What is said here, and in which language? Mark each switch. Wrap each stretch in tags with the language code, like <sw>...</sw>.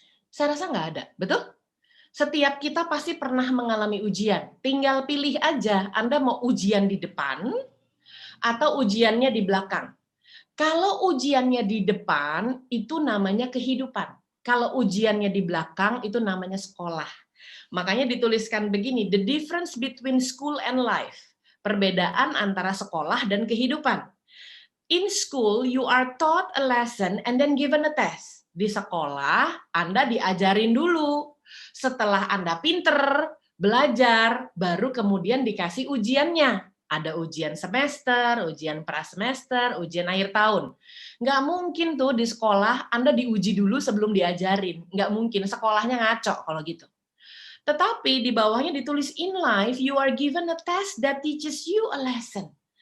<id>Saya rasa nggak ada, betul? Setiap kita pasti pernah mengalami ujian. Tinggal pilih aja Anda mau ujian di depan atau ujiannya di belakang. Kalau ujiannya di depan itu namanya kehidupan. Kalau ujiannya di belakang itu namanya sekolah. Makanya dituliskan begini,</id> <en>the difference between school and life.</en> <id>Perbedaan antara sekolah dan kehidupan.</id> <en>In school, you are taught a lesson and then given a test.</en> <id>Di sekolah, Anda diajarin dulu. Setelah Anda pinter, belajar, baru kemudian dikasih ujiannya. Ada ujian semester, ujian prasemester, ujian akhir tahun. Nggak mungkin tuh di sekolah Anda diuji dulu sebelum diajarin. Nggak mungkin, sekolahnya ngaco kalau gitu. Tetapi di bawahnya ditulis</id> <en>in life, you are given a test that teaches you a lesson.</en>